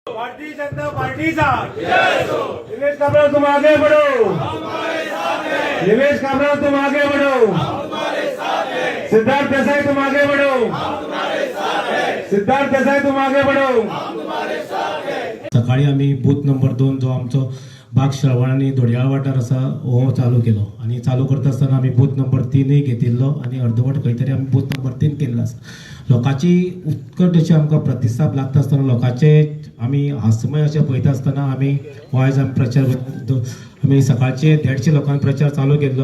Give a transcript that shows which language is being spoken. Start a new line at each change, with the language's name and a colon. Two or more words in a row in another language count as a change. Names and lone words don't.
Hindi: भारतीय जनता पार्टी का निलेश काबरा तुम आगे बढ़ो, निलेश काबरा तुम आगे बढ़ो, सिद्धार्थ देसाई तुम आगे बढ़ो, सिद्धार्थ देसाई तुम आगे बढ़ो।
Konkani: सकाळी आम्ही
English: booth number
Konkani: 2 जो आमचो बाग श्रवण आणि धोडयाळ वाठार आसा हो चालू केलो आणि चालू करता आसतना आम्ही
English: booth number
Konkani: 3 घेतिल्लो आणि अर्धवट खंय तरी आमी
English: booth number
Konkani: 3 केल्लो आसा। लोकांची उत्कट अशी आमकां प्रतिसाद लागता आसतना लोकांचे आमी हास्यमय अशें पळयता आसतना आमी आयज आमी प्रचार आमी सकाळचे 150 लोकांनी प्रचार चालू केल्लो।